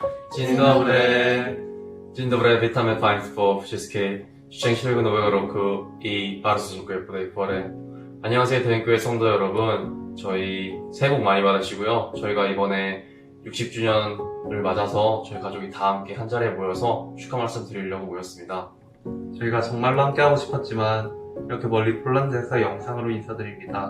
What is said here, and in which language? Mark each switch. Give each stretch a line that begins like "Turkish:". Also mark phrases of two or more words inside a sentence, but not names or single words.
Polish: Dzień dobry, witamy Państwa wszystkich. szczęśliwego nowego roku i bardzo dziękuję po tej porę.
Korean: 안녕하세요, 대형교회 성도 여러분. 저희 새해 복 많이 받으시고요. 저희가 이번에 60주년을 맞아서 저희 가족이 다 함께 한 자리에 모여서 축하 말씀 드리려고 모였습니다. 저희가 정말로 함께하고 싶었지만 이렇게 멀리 폴란드에서 영상으로 인사드립니다.